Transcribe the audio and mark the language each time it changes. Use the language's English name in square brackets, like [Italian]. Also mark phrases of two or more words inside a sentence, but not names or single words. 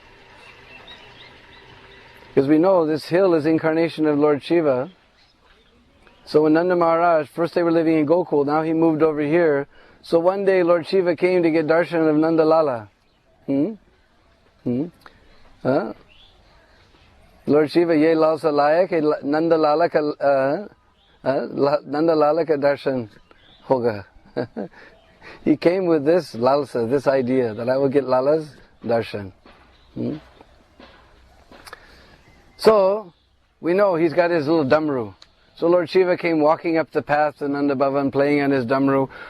[English] Because we know this hill is incarnation of Lord Shiva. So when Nanda Maharaj, first they were living in Gokul, now he moved over here. So one day Lord Shiva came to get darshan of Nanda Lala. Lord Shiva, [Hindi] ये लाल सा लायक, नंदा लाला का दर्शन होगा. [English] He came with this lalsa, this idea, that I will get Lala's darshan. So, we know he's got his little damru. So Lord Shiva came walking up the path to Nanda Bhavan, playing on his damru.